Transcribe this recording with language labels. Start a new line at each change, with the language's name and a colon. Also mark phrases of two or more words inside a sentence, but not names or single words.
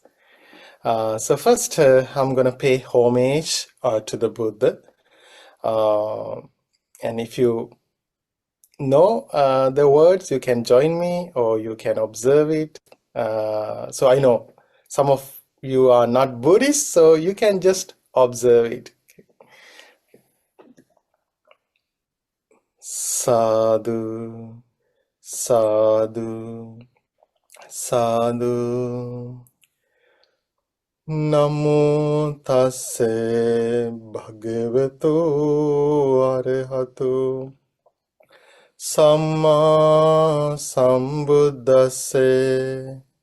English: First, I'm going to pay homage to the Buddha. And if you know the words, you can join me or you can observe it. So I know some of you are not Buddhists, so you can just observe it.
Pali: Sadhu, sadhu, sadhu. Namo tassa bhagavato arahato samma sambuddhassa.